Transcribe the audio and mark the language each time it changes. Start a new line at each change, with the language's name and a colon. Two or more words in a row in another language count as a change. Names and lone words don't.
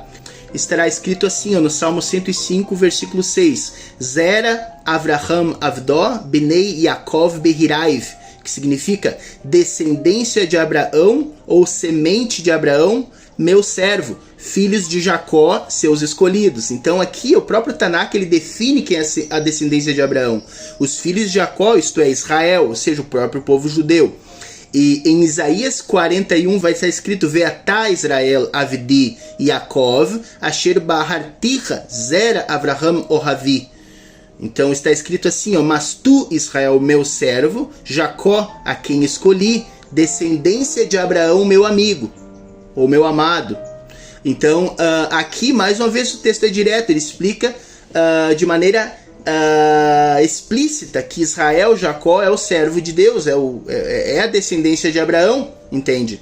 Portuguese: Estará escrito assim, no Salmo 105, versículo 6:
Hebrew: זרע אברהם עבדו בני יעקב בחיריו,
Portuguese: que significa descendência de Abraão ou semente de Abraão, meu servo, filhos de Jacó, seus escolhidos. Então aqui o próprio Tanakh ele define quem é a descendência de Abraão: os filhos de Jacó, isto é, Israel, ou seja, o próprio povo judeu. E em Isaías 41 vai estar escrito:
Hebrew: ואתה ישראל עבדי יעקב אשר בחרתיך זרע אברהם אהבי.
Portuguese: Então está escrito assim, mas tu, Israel, meu servo, Jacó, a quem escolhi, descendência de Abraão, meu amigo, ou meu amado. Então aqui mais uma vez o texto é direto, ele explica de maneira explícita que Israel, Jacó, é o servo de Deus, é a descendência de Abraão, entende?